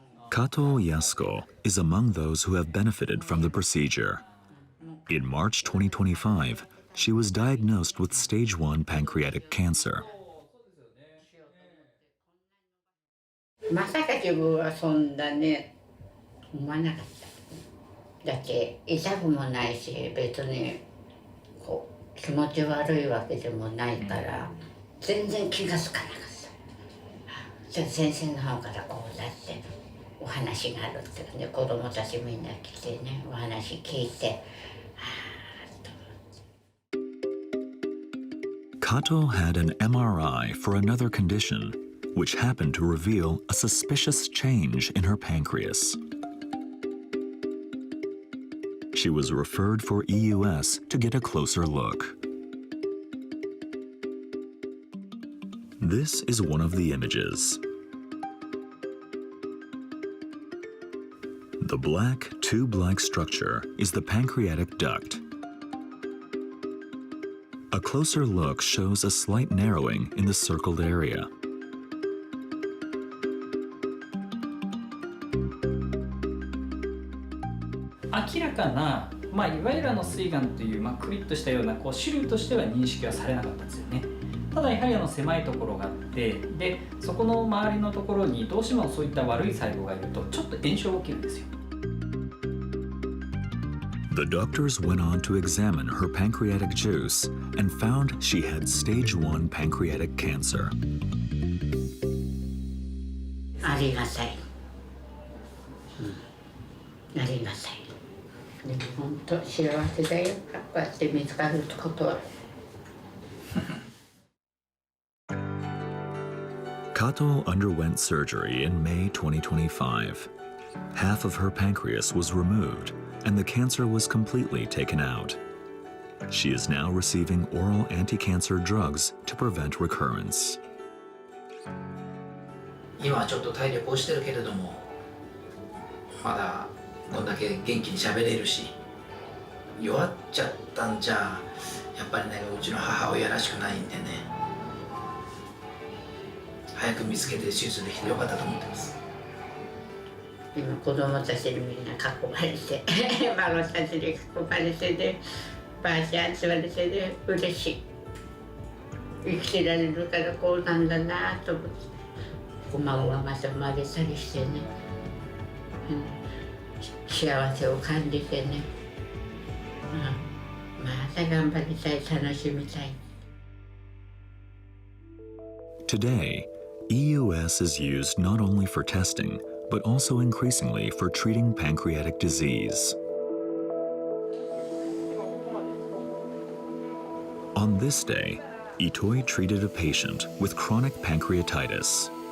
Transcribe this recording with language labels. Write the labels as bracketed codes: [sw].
[en] Kato Yasuko is among those who have benefited from the procedure. In March 2025, she was diagnosed with stage 1 pancreatic cancer. [ja] まさか自分はそんなね思わなかった。だって痛くもないし別にこう気持ち悪いわけでもないから全然気がつかなかった。じゃあ先生の方からこうだってお話があるっていうね、子供たちみんな来てねお話聞いて。 [en] Kato had an MRI for another condition, which happened to reveal a suspicious change in her pancreas. She was referred for EUS to get a closer look. This is one of the images. The black, tube-like structure is the pancreatic duct. A closer look shows a slight narrowing in the circled area. Clearly, [ja] いわゆる膵がんという、クリッとしたような種類としては認識はされなかったんですよね。ただやはり狭いところがあって、でそこの周りのところにどうしてもそういった悪い細胞がいるとちょっと炎症が起きるんですよ。 [en] The doctors went on to examine her pancreatic juice and found she had stage 1 pancreatic cancer. [ja] ありがたい。ありがたい。でも本当幸せだよ。こうやって見つかることは。 [en] Kato underwent surgery in May 2025. Half of her pancreas was removed, and the cancer was completely taken out. She is now receiving oral anti-cancer drugs to prevent recurrence. [ja] 今はちょっと体力落ちてるけれども、まだこんだけ元気に喋れるし、弱っちゃったんじゃやっぱりね、うちの母親らしくないんでね、早く見つけて手術できてよかったと思ってます。今子供たちにみんな囲まれて孫たちに囲まれてね、ばあちゃんって言われてね、嬉しい。生きてられるからこうなんだなと思って、お孫がまた生まれたりしてね、幸せを感じてね、また頑張りたい、楽しみたい。 [en] Today, EUS is used not only for testing, but also increasingly for treating pancreatic disease. On this day, Itoi treated a patient with chronic pancreatitis.